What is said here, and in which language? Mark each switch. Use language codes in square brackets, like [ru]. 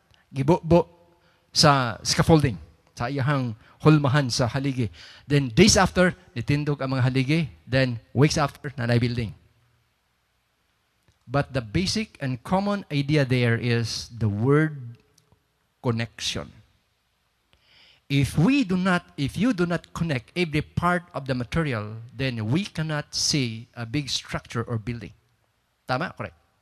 [ceb] Gibo-bo sa scaffolding, sa iyahang hulmahan sa haligi. [en] Then days after, [ceb] nitindog ang mga haligi. [en] Then weeks after, nanay building. But the basic and common idea there is the word connection. If you do not connect every part of the material, then we cannot see a big structure or building. Tama? Correct.